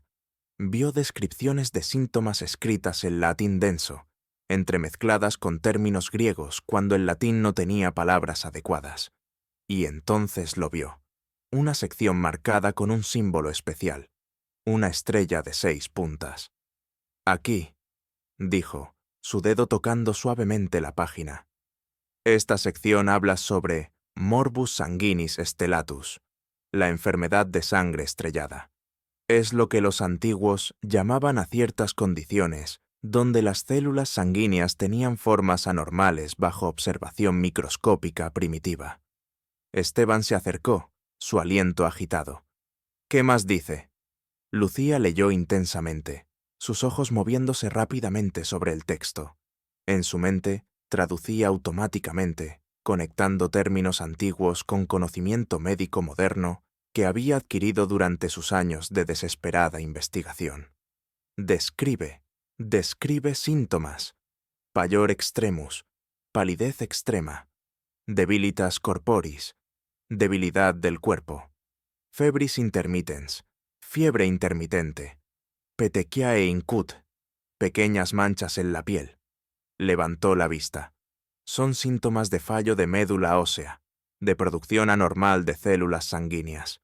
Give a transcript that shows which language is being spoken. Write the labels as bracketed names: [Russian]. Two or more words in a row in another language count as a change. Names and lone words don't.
[Spanish] Vio descripciones de síntomas escritas en latín denso, entremezcladas con términos griegos cuando el latín no tenía palabras adecuadas. Y entonces lo vio. Una sección marcada con un símbolo especial, una estrella de 6 puntas. Aquí, dijo, su dedo tocando suavemente la página. Esta sección habla sobre [Latin] morbus sanguinis stellatus, [Spanish] la enfermedad de sangre estrellada. Es lo que los antiguos llamaban a ciertas condiciones donde las células sanguíneas tenían formas anormales bajo observación microscópica primitiva. Esteban se acercó, su aliento agitado. ¿Qué más dice? Lucía leyó intensamente, sus ojos moviéndose rápidamente sobre el texto. En su mente, traducía automáticamente, conectando términos antiguos con conocimiento médico moderno que había adquirido durante sus años de desesperada investigación. Describe síntomas. [Latin] Pallor extremus, [Spanish] palidez extrema, [Latin] debilitas corporis, [Spanish] debilidad del cuerpo, [Latin] febris intermitens, [Spanish] fiebre intermitente, [Latin] petechiae incut, [Spanish] pequeñas manchas en la piel. Levantó la vista. Son síntomas de fallo de médula ósea, de producción anormal de células sanguíneas.